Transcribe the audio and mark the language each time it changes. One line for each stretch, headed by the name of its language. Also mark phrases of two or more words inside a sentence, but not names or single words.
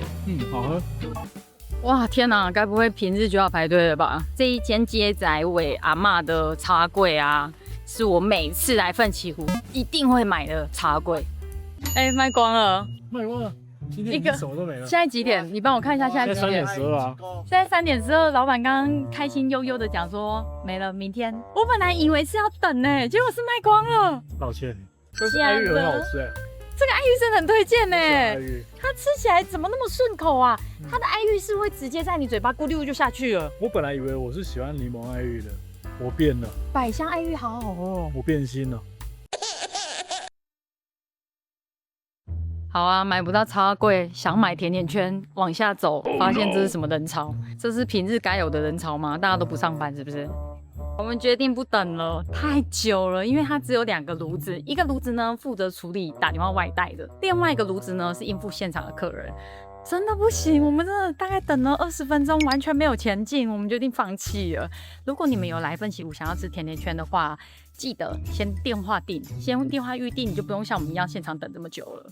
Chinese: 好喝。哇，天哪，該不會平日就要排隊了吧？這一間街仔尾阿嬤的茶粿啊，是我每次來奮起湖一定會買的茶粿。賣光了，今天已經什麼都沒了。現在幾點？你幫我看一下現在幾點？現在3點12啊。現在3點12，老闆剛剛開心悠悠的講說沒了，明天。我本來以為是要等呢，結果是賣光了。抱歉，但是愛玉很好吃哎。這個愛玉真的很推薦呢，它吃起來怎麼那麼順口啊？它的愛玉是會直接在你嘴巴咕溜就下去了。我本來以為我是喜歡檸檬愛玉的，我變了。百香愛玉好好哦，我變心了。好啊，買不到茶粿，想買甜甜圈，往下走，發現這是什麼人潮？這是平日該有的人潮嗎？大家都不上班是不是？我們決定不等了，太久了，因為它只有 2個爐子，一個爐子呢負責處理打電話外帶的，另外一個爐子呢是應付現場的客人。真的不行，我們真的大概等了20分鐘，完全沒有前進，我們決定放棄了。如果你們有來奮起湖想要吃甜甜圈的話，記得先電話訂，先電話預訂，你就不用像我們一樣現場等這麼久了。